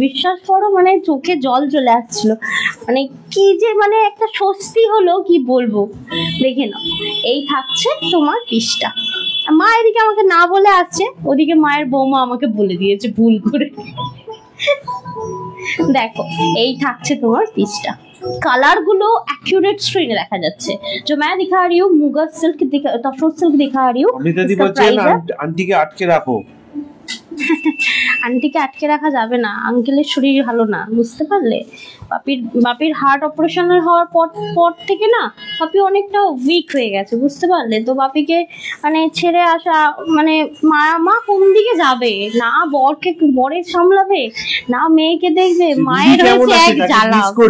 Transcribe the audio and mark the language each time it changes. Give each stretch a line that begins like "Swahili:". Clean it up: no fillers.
Bangla: বিশ্বাস করো মানে চোখে জল চলে আসছিল, মানে কি যে মানে একটা স্বস্তি হলো কি বলবো। দেখে নাও এই থাকছে তোমার পিসটা। মা এদিকে আমাকে না বলে আসছে, ওদিকে মায়ের বৌমা আমাকে বলে দিয়েছে ভুল করে। দেখো এই থাকছে তোমার পিসটা, कलर गुलो एक्यूरेट स्क्रीन দেখা যাচ্ছে।
Hindi: जो मैं दिखा रही हूँ मुगा सिल्क तसर सिल्क दिखा रही हूँ।
Bangla: अमृता दी বলছেন আন্টিকে আটকে রাখো। আন্টিকে আটকে রাখা যাবে না, আঙ্কেলের শরীর ভালো না, বুঝতে পারলে? বাপির হার্ট অপারেশনের হওয়ার পর থেকে না বাপি অনেকটা উইক হয়ে গেছে, বুঝতে পারলে? তো বাপিকে মানে ছেড়ে আসা মানে মা কোন দিকে যাবে, না বরের সামলাবে, না মেয়েকে দেখবে, মায়ের হয়েছে এক জ্বালা।